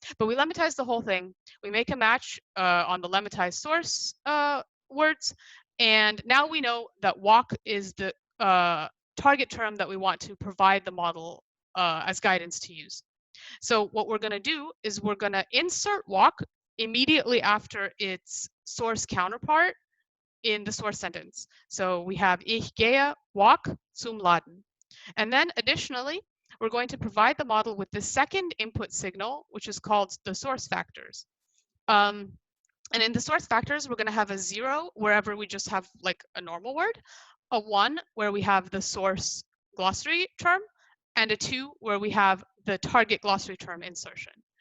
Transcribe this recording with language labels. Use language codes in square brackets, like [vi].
[en] But we lemmatize the whole thing. We make a match on the lemmatized source words, and now we know that walk is the target term that we want to provide the model as guidance to use. So what we're going to do is we're going to insert walk immediately after its source counterpart in the source sentence. So we have [de] ich gehe walk zum Laden. [en] And then additionally, we're going to provide the model with the second input signal, which is called the source factors. And in the source factors, we're going to have a 0 wherever we just have like a normal word, a 1 where we have the source glossary term, and a 2 where we have the target glossary term insertion.